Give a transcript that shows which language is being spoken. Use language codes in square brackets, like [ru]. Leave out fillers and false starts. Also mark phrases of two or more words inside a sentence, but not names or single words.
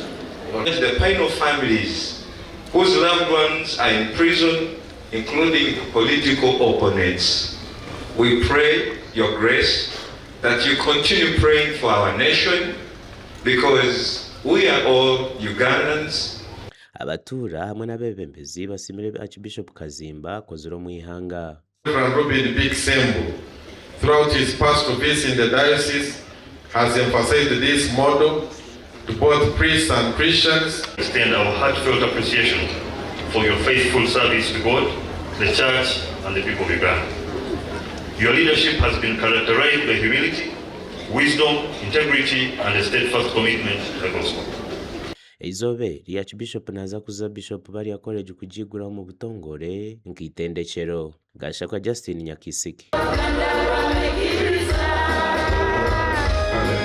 [en] The pain of families whose loved ones are in prison, including political opponents. We pray your grace that you continue praying for our nation because we are all Ugandans. [ttj] Abatuura hamwe n'abebembezi basimire Archbishop Kazimba akozire omu ihanga. [en] Reverend Robin Big Sembo, throughout his past office in the diocese, has emphasized this model to both priests and Christians. Extend our heartfelt appreciation for your faithful service to God, the Church, and the people of Uganda. Your leadership has been characterized by humility, wisdom, integrity, and a steadfast commitment to the gospel. [ttj] Eizobe lya Archbishop naza kuza Bishop bari ya college kujigura mu butongore nkitendekero gashakwa Justin Nyakisiki.